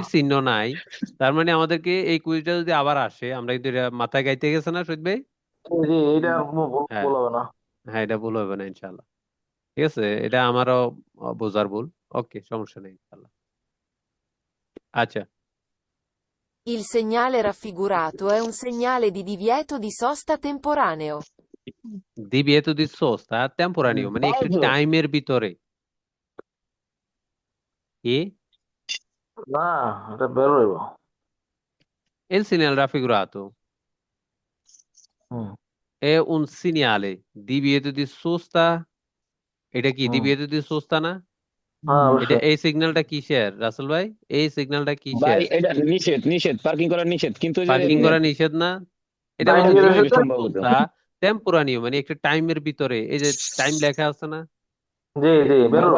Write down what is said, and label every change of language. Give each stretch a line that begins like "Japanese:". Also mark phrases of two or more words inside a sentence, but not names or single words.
Bangla: তীর চিহ্ন নাই তার মানে আমাদেরকে এই কুইজটা যদি আবার আসে আমরা কিন্তু এটা মাথায় গাইতে গেছে না শহীদ ভাই জি এইটা হ্যাঁ ভুল হবে না। হ্যাঁ এটা ভুল হবে না ইনশাল্লাহ ঠিক আছে এটা আমারও বোঝার ভুল ওকে সমস্যা নেই ইনশাল্লাহ আচ্ছা
Italian: Il segnale raffigurato è un segnale di divieto di sosta temporaneo. divieto di sosta temporaneo
Bangla: মানে একটি ফালতু টাইমের ভিতরে কি না এটা বের হইব।
Italian: il segnale raffigurato
Bangla: হুম
Italian: è un segnale divieto di sosta
Bangla: এটা কি হুম
Italian: divieto di sosta না
Bangla: হ্যাঁ এটা অবশ্যই এই সিগন্যালটা কিসের রাসেল ভাই এই সিগন্যালটা ভাই, কিসের এটা নিষেধ, নিষেধ, পার্কিং করা নিষেধ, কিন্তু যে পার্কিং করা নিষেধ না এটা ডাইনে বলছে গেলে নিষেধ দিবিয়েতো সেটা সম্ভবত।
Italian: sosta temporaneo
Bangla: মানে একটা টাইমের ভিতরে এই যে টাইম লেখা আছে না জি জি বের হ্যাঁ